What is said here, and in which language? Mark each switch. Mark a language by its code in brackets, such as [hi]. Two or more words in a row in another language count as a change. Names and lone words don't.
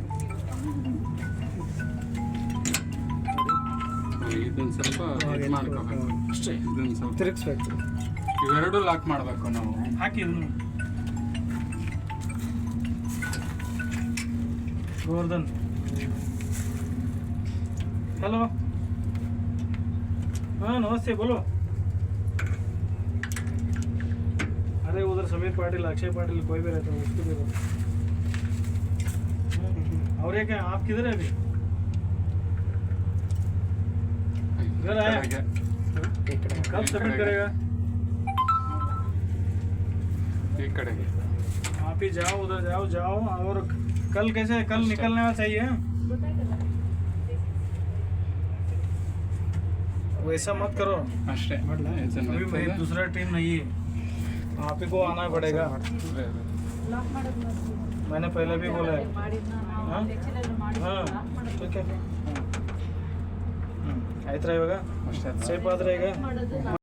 [kn] ಇದನ್ನ ಸ್ವಲ್ಪ ಇದು ಮಾಡ್ಕೋಬೇಕು ಅಷ್ಟೇ ಇದನ್ನ ಸ್ವಲ್ಪ ತಿರುಗಿಸ್ಬೇಕು ಇವೆರಡು ಲಾಕ್ ಮಾಡಬೇಕು ನಾವು. ಹಾಕಿ ಇದನ್ನು [hi] ಗೋವರ್ಧನ್ हेलो हाँ नमस्ते बोलो अरे उधर समीर पाटिल अक्षय पाटिल कोई भी रहता है उसको दे दो और ये क्या आप किधर है अभी घर आया कब सबमिट करेगा [kn] ಈ ಕಡೆಗೆ [hi] आप ही जाओ उधर जाओ और कल कैसे कल निकलना चाहिए वैसा मत करो [kn] ಅಷ್ಟೇ [hi] अभी मेरी दूसरा टीम नहीं है आप ही को आना पड़ेगा मैंने पहले भी बोला है हाँ ठीक है [kn] ಆಯ್ತಾ ಇವಾಗ ಅಷ್ಟೇ ಸೇಫ್ ಆದ್ರೆ ಈಗ